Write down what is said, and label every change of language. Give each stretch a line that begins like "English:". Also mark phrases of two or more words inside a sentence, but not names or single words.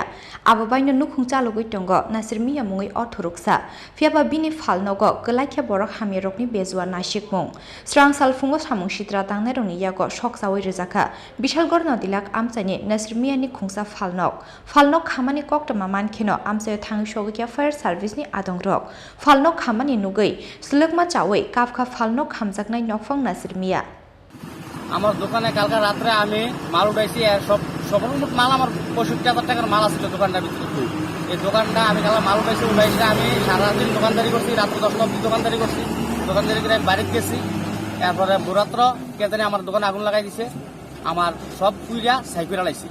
Kok Borok: ababaino nukhung chalugui tongo Nasir Miah mungui orthoruksa phiaba bini Phalnogo kelaikhe borok hamirokni bezua nasikmung Srangsal Phungo Samung Shitra Tangnerongni Yago Sokchawi Rwjakha Bishalgarh Nadi Lakh Amchaini Nasir Miah ni Khongsa Phalnok khamani koktoma mankheno Amchaio thangi Sokchawi
English: Fire Service
Kok Borok: ni adongrok Phalnok khamani nugui slukma chawi kafka Phalnok hamjaknai nokfang Nasir Miah
Bangla: আমার দোকানে কালকে রাতে আমি মাল উঠাইছি সকল মাল আমার ৬৫,০০০ টাকার মাল আছে দোকানটার ভিতরে এই দোকানটা আমি কালকে মাল উঠাইছি আমি সারাদিন দোকানদারি করছি রাত্র 10টা অবধি দোকানদারি করছি দোকানদারি করে আমি বাড়িতে গেছি এরপরে ভোরাত্র কে জানি আমার দোকানে আগুন লাগাই দিছে আমার সব পুইরা সাইকেল লাগাইছি